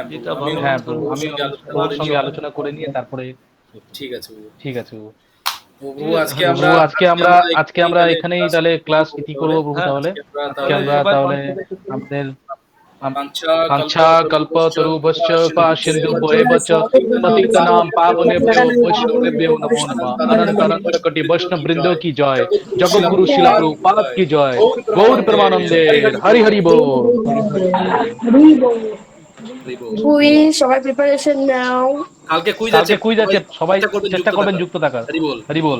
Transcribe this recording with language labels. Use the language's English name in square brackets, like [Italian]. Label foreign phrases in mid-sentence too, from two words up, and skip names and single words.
[Bangla] আমি প্রভুর সঙ্গে আলোচনা করে নিয়ে তারপরে ঠিক আছে প্রভু। প্রভু আজকে আমরা এখানেই তাহলে ক্লাস ইতি করব প্রভু। [Sanskrit] তাহলে আমাদের কাঞ্চা কল্পতরুভশ্চ পাশিন্দুভ্যেবচ পতিতানাং পাবনেভ্যো বৈষ্ণবেভ্যো নমো নমঃ। [Bangla] অনন্ত কোটি বৈষ্ণব বৃন্দ কি জয়, জগৎগুরু শিলা প্রভুপাদ কি জয়, গৌর প্রেমানন্দে হরি হরি বল। সবাই প্রিপারেশন নাও। কালকে কুইজ আছে, সবাই চেষ্টা করবেন যুক্ত থাকার। হরি বল।